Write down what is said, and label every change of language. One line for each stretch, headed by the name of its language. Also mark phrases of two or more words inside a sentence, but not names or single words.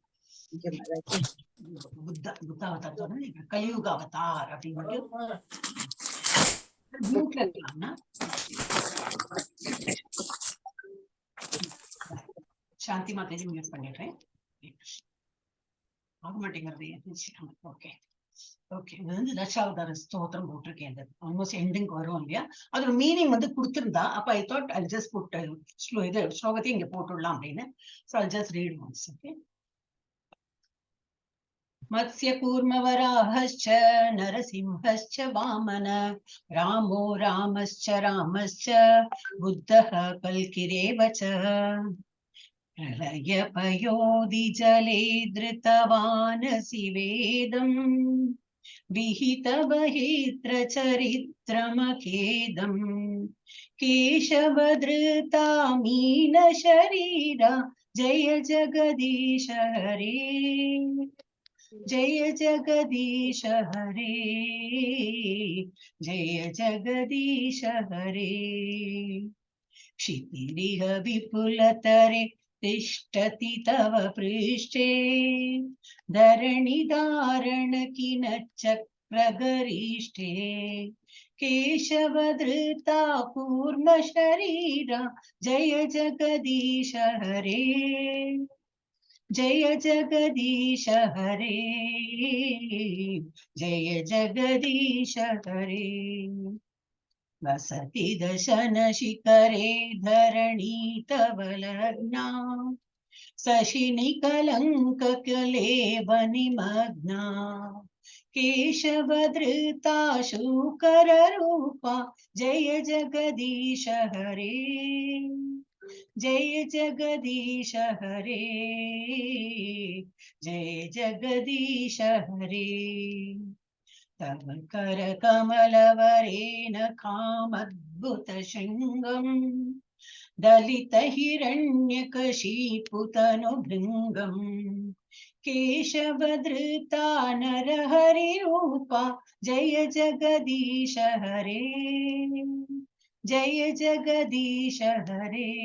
Tamil: புத்த அவதாரத்தோட கலியுக அவதார் அப்படின்னு இருக்கலாம்னா சாந்தி மாதாஜி மியூட் பண்ணிடுறேன். ஆக மாட்டேங்கிறது.
English: okay okay.
Tamil: இது தசாவதார ஸ்தோத்திரம் போட்டிருக்கேன்.
English: almost ending
Tamil: வரும் இல்லையா? அதோட மீனிங் கொடுத்திருந்தா அப்ப
English: I thought I just put
Tamil: இது ஸ்லோகத்தையும் இங்க போட்டுடலாம் அப்படின்னு.
English: So I'll just read once.
Sanskrit: Okay. मत्स्य कूर्मवराहश्च नरसिंहश्च वामन रामो रामश्च बुद्धः कल्किरेव च प्रलय पयोधि जले धृतवानसि वेदम् विहित बहित्र चरित्रमखेदम् केशवधृता मीन शरीरा जय जगदीश हरे जय जगदीश हरे जय जगदीश हरे क्षितिरिह विपुलतरे तिष्ठति तव पृष्ठे धरणिधारणकिनचक्रगरिष्ठे केशवधृता कूर्म शरीरा जय जगदीश हरे जय जगदीश हरे जय जगदीश हरे वसति दशन शिखरे धरणी तव लग्ना शशिनि कलंक कलेवनिमग्ना केशवधृता शूकर रूपा जय जगदीश हरे जय जगदीश हरे जय जगदीश हरे तव कर कमलवरेण कामद्भुत शृङ्गम् दलित हिरण्यकशिपुतनुभृङ्गम् केशवधृता नरहरिरूपा जय जगदीश हरे जय जगदीश हरे